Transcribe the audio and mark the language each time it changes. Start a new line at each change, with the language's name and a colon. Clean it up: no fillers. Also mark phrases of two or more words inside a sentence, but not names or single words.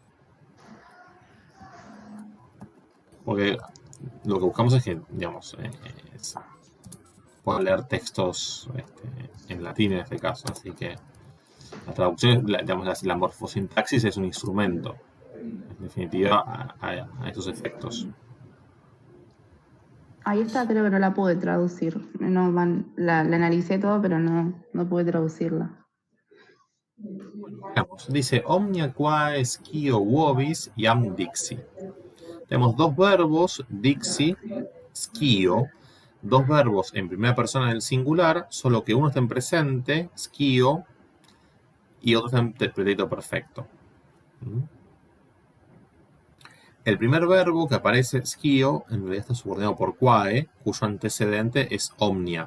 Spanish: Porque lo que buscamos es que, digamos, puedan leer textos en latín en este caso, así que la traducción, digamos, la morfosintaxis es un instrumento, en definitiva, a estos efectos. Ahí está, creo que no la pude traducir. La analicé todo, pero no pude traducirla. Veamos, dice
Latin: omnia quae scio uovis iam dixi.
Spanish: Tenemos dos verbos,
Latin: dixi, scio,
Spanish: dos verbos en primera persona del singular, solo que uno está en presente, scio, y otro está en pretérito perfecto. El primer verbo que aparece, scio, en realidad está subordinado por quae, cuyo antecedente es omnia.